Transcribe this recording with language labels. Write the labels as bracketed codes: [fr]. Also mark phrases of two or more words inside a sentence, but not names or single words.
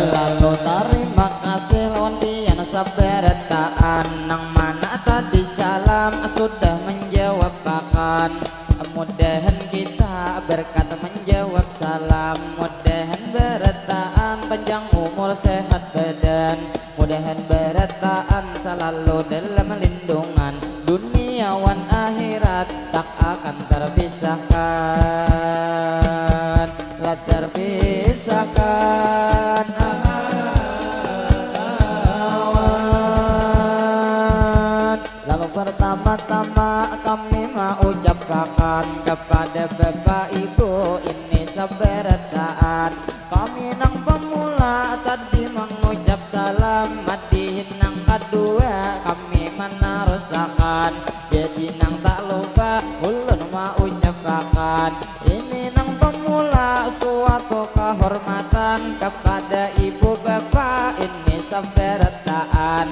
[bjn] Lalu terima kasih lawan pian sabarataan, nang mana tadi salam sudah menjawab akan. Mudahan kita berkata menjawab salam, mudahan berataan panjang umur sehat badan, mudahan berataan selalu dalam lindungan dunia wan akhirat, tak akan terpisahkan, tak terpisahkan. [id] Lalu pertama-tama kami mau ucapkan kepada Bapak Ibu, [bjn] ini sabarataan. Kami nang pemula tadi mengucap salam, madihin nang kedua kami meneruskan. Jadi nang tak lupa ulun mau ucapkan, ini nang pemula suatu kehormatan kepada Ibu Bapak, ini sabarataan.